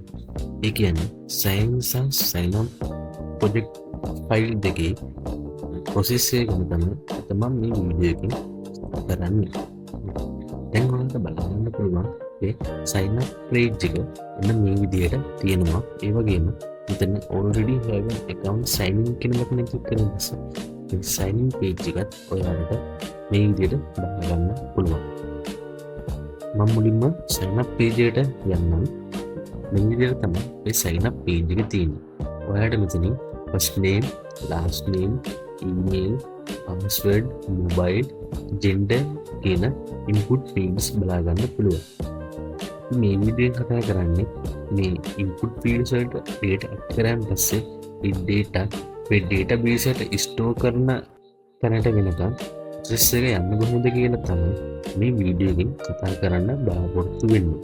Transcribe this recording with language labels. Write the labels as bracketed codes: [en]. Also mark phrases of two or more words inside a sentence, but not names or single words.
[si] ඒ කියන්නේ [en] sign in [si] සහ [en] sign out project file [si] දෙකේ ප්‍රොසෙස් එක ගැන තමයි මම මේ වීඩියෝ එකෙන් කරන්නේ. දැන් ඔයාලට බලන්න පුළුවන් මේ [en] sign up page [si] එක මෙන්න මේ විදිහට තියෙනවා. ඒ වගේම මෙතන [en] already have an account sign in [si] කියන බටන් එක ක්ලික් කරන පස්සේ මේ [en] sign in page [si] එකත් ඔයාලට මේ විදිහට බලන්න පුළුවන්. මම මුලින්ම [en] sign up page [si] එකට යන්නම්. මේ විදිහට තමයි මේ [en] sign up page [si] එක තියෙන්නේ. ඔයාලට මෙතනින් [en] first name, last name, email, password, mobile, gender [si] කියන [en] input fields [si] බලා ගන්න පුළුවන්. මේ වීඩියෝෙන් කතා කරන්නේ මේ [en] input fields [si] වලට [en] data add [si] කරාන් පස්සේ ඒ data මේ database එකට store කරන තැනට වෙනකම් process එක යන්න කොහොමද කියලා තමයි මේ වීඩියෝ එකෙන් කතා කරන්න බලාපොරොත්තු වෙන්නේ.